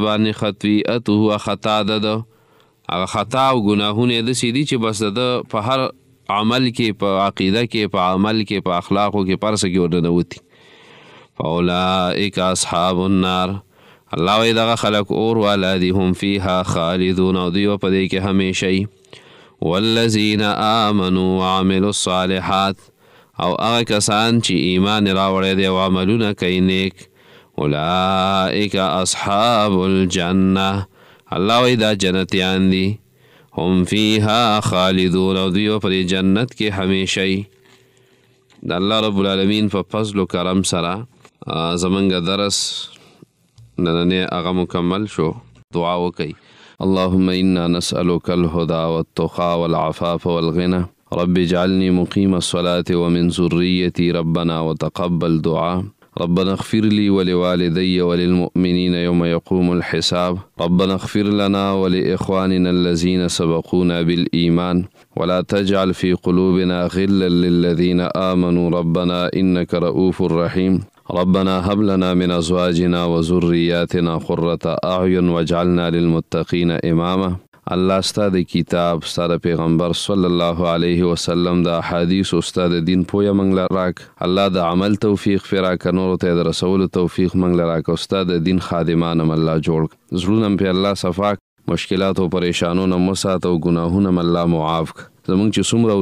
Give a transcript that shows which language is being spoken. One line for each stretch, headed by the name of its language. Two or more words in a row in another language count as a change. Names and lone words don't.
Pashto: باندې خطیئته خطا ده هغه خطا او ګناهونه یې داسې دي چې بس د په هر عمل کې په عقیده کې په عمل کې په اخلاقو کې په هر څه کې ورننوتي
Arabic: فاولئک اصحاب النار
Pashto: الله وایي دغه خلک اور والا دي
Arabic: هم فیها خالدون
Pashto: او دوی به په دې کې همیشه وي
Arabic: والذین آمنوا وعملوا الصالحات
Pashto: او هغه کسان چې ایمان راوړی دی او عملونه کوي نیک
Arabic: اولئک اصحاب الجنه
Pashto: الله وایي دا جنتیان دي
Arabic: هم فیها خالدون
Pashto: او دوی په دې جنت کې همیشه وي د الله
Arabic: رب العالمین
Pashto: په فضل و کرم سره زمونږ درس نننی هغه مکمل شو دعا وکئ
Arabic: اللهم انا نسألك الهدى والتقى والعفاف والغنى رب اجعلني مقيم الصلاة ومن ذريتي ربنا وتقبل دعاء ربنا اغفر لي ولوالدي وللمؤمنين يوم يقوم الحساب ربنا اغفر لنا ولإخواننا الذين سبقونا بالإيمان ولا تجعل في قلوبنا غلا للذين آمنوا ربنا إنك رؤوف رحيم ربنا هب لنا من أزواجنا وذرياتنا قرة أعين واجعلنا للمتقين إماما
Pashto: الله ستا د کتاب ستا د پیغمبر
Arabic: صلی الله علیه وسلم
Pashto: د احادیث او ستا د دین پویه موږ له راک الله د عمل توفیق پرې راکړه نورو ته د رسولو توفیق موږ له راکړه او ستا د دین خادمان هم الله جوړ کړه زړونه پرې الله صفا کړه مشکلات او پریشانونه مو ساته او ګناهونه هم الله معاف کړه زموږ چې څومره